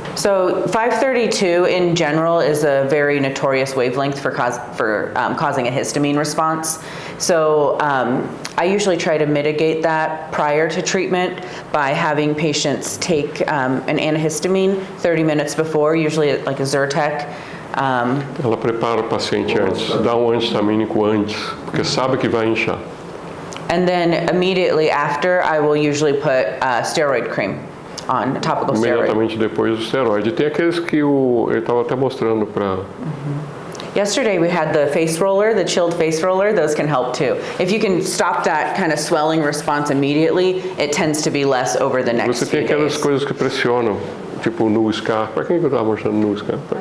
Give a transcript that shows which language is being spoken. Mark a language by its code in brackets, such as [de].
[en] So 532 in general is a very notorious wavelength for causing a histamine response. So I usually try to mitigate that prior to treatment by having patients take an antihistamine 30 minutes before, usually like a Zyrtec. [pt] Ela prepara o paciente antes, dá um antihistamínico antes, porque sabe que vai inchar. [en] And then immediately after, I will usually put steroid cream. on topical steroid. [pt] Imediatamente depois do esteroide. Tem aqueles que ele estava até mostrando para... [en] Yesterday we had the face roller, the chilled face roller. Those can help too. If you can stop that kind of swelling response immediately, it tends to be less over the next [pt] Você tem [en] few [pt] aquelas [en] days. [pt] coisas que pressionam, tipo o Nu Scar. Para quem que eu estava mostrando o Nu Scar?